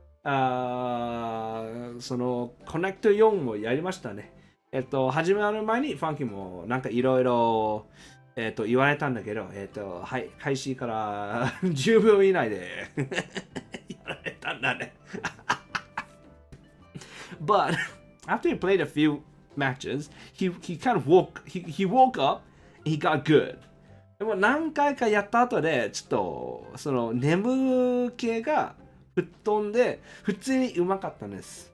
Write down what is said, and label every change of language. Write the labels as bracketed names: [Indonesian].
[Japanese] その Connect 4もやりましたね。始まる前に Funky もなんかいろいろ言われたんだけど、はい、開始から10秒以内でやられたんだね。 [English] But after he played a few matches, he kind of woke up and he got good. [Japanese] でも何回かやった後でちょっとその眠気が吹っ飛んで普通にうまかったんです。